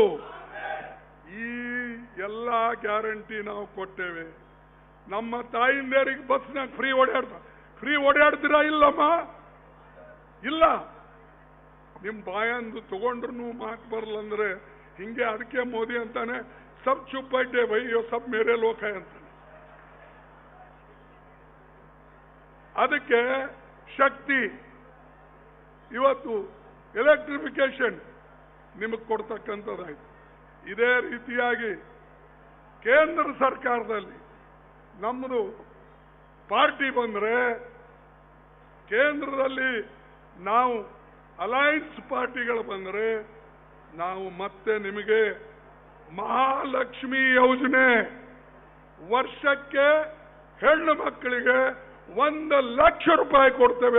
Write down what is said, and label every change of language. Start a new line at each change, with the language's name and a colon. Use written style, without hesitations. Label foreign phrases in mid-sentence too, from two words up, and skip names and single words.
Kannada: ಈ ಎಲ್ಲ ಗ್ಯಾರಂಟಿ ನಾವು ಕೊಟ್ಟೇವೆ. ನಮ್ಮ ತಾಯಿಂದರಿಗೆ ಬಸ್ನಾಗ ಫ್ರೀ ಓಡಾಡ್ತೀರಾ? ಇಲ್ಲಮ್ಮ, ಇಲ್ಲ. ನಿಮ್ ಬಾಯಂದು ತಗೊಂಡ್ರು ಮಾತು ಬರಲ್ಲಂದ್ರೆ ಹಿಂಗೆ. ಅದಕ್ಕೆ ಮೋದಿ ಅಂತಾನೆ,
Hindi: सब चुप बैठे भाई, यो सब मेरे लोग है
Kannada: ಅಂತಾನೆ. ಅದಕ್ಕೆ ಶಕ್ತಿ ಇವತ್ತು ಎಲೆಕ್ಟ್ರಿಫಿಕೇಶನ್ ನಿಮಗೆ ಕೊಡ್ತಕ್ಕಂಥದ್ದಾಯ್ತು. ಇದೇ ರೀತಿಯಾಗಿ ಕೇಂದ್ರ ಸರ್ಕಾರದಲ್ಲಿ ನಮ್ಮದು ಪಾರ್ಟಿ ಬಂದ್ರೆ ಕೇಂದ್ರದಲ್ಲಿ ನಾವು ಅಲೈನ್ಸ್ ಪಾರ್ಟಿಗಳು ಬಂದರೆ ನಾವು ಮತ್ತೆ ನಿಮಗೆ ಮಹಾಲಕ್ಷ್ಮಿ ಯೋಜನೆ ವರ್ಷಕ್ಕೆ ಹೆಣ್ಣು ಮಕ್ಕಳಿಗೆ 1 ಲಕ್ಷ ರೂಪಾಯಿ ಕೊಡ್ತೇವೆ.